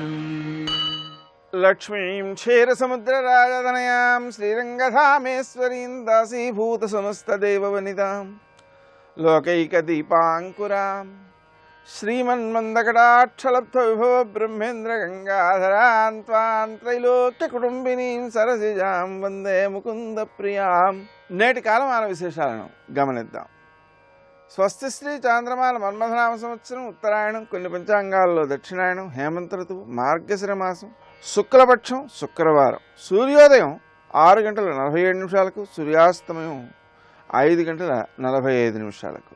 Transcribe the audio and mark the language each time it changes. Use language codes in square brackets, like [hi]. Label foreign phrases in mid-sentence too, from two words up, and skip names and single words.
[sa] लक्ष्मीं क्षीरसमुद्रराजतनयां श्रीरङ्गधामेश्वरीं दासीभूतसमस्तदेववनितां लोकैकदीपाङ्कुरां श्रीमन्मन्दकटाक्षलब्धविभव ब्रह्मेन्द्रगङ्गाधरां त्वां त्रैलोक्यकुटुम्बिनीं सरसिजां వందే ముకుందప్రియాం। [te] నేటి కాలమాన విశేషాలను గమనిద్దాం. స్వస్తి శ్రీ చాంద్రమాన మన్మథనామ సంవత్సరం ఉత్తరాయణం, కొన్ని పంచాంగాల్లో దక్షిణాయనం, హేమంత ఋతువు, మార్గశిర మాసం, శుక్లపక్షం, శుక్రవారం. సూర్యోదయం 6:47 సూర్యాస్తమయం 5:45.